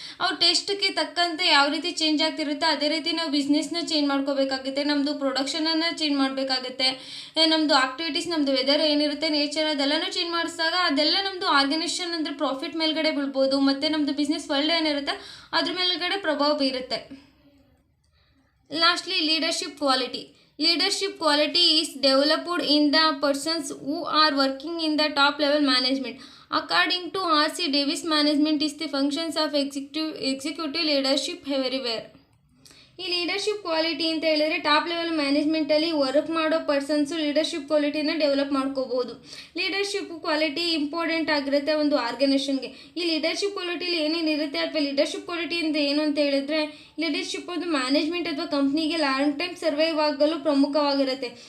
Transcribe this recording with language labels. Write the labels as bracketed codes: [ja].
[kn] ಅವ್ರ ಟೇಸ್ಟ್ಗೆ ತಕ್ಕಂತೆ ಯಾವ ರೀತಿ ಚೇಂಜ್ ಆಗ್ತಿರುತ್ತೆ ಅದೇ ರೀತಿ ನಾವು ಬಿಸ್ನೆಸ್ನ ಚೇಂಜ್ ಮಾಡ್ಕೋಬೇಕಾಗುತ್ತೆ, ನಮ್ಮದು ಪ್ರೊಡಕ್ಷನನ್ನು ಚೇಂಜ್ ಮಾಡಬೇಕಾಗುತ್ತೆ, ನಮ್ಮದು ಆಕ್ಟಿವಿಟೀಸ್, ನಮ್ಮದು ವೆದರ್ ಏನಿರುತ್ತೆ, ನೇಚರ್ ಅದೆಲ್ಲನೂ ಚೇಂಜ್ ಮಾಡಿಸಿದಾಗ ಅದೆಲ್ಲ ನಮ್ಮದು ಆರ್ಗನೈಸೇಷನ್ ಅಂದರೆ ಪ್ರಾಫಿಟ್ ಮೇಲ್ಗಡೆ ಬೀಳ್ಬೋದು. ಮತ್ತು ನಮ್ಮದು ಬಿಸ್ನೆಸ್ ವರ್ಲ್ಡ್ ಏನಿರುತ್ತೆ ಅದ್ರ ಮೇಲ್ಗಡೆ ಪ್ರಭಾವ ಬೀರುತ್ತೆ. [en] Lastly, leadership quality. Leadership quality is developed in the persons who are working in the top level management. According to R.C. Davis, management is the functions of executive leadership everywhere. [kn] ಈ leadership quality ಅಂತ ಹೇಳಿದ್ರೆ top level ಮ್ಯಾನೇಜ್ಮೆಂಟಲ್ಲಿ work ಮಾಡೋ persons leadership ಕ್ವಾಲಿಟಿನ develop ಮಾಡ್ಕೋಬೋದು. Leadership quality important ಆಗಿರುತ್ತೆ ಒಂದು ಆರ್ಗನೈಸೇಷನ್ಗೆ. ಈ leadership ಕ್ವಾಲಿಟಿಲಿ ಏನೇನಿರುತ್ತೆ ಅಥವಾ leadership quality ಅಂತ ಏನು ಅಂತ ಹೇಳಿದ್ರೆ ಲೀಡರ್ಶಿಪ್ ಒಂದು ಮ್ಯಾನೇಜ್ಮೆಂಟ್ ಅಥವಾ ಕಂಪ್ನಿಗೆ ಲಾಂಗ್ ಟೈಮ್ ಸರ್ವೈವ್ ಆಗಲು ಪ್ರಮುಖವಾಗಿರುತ್ತೆ.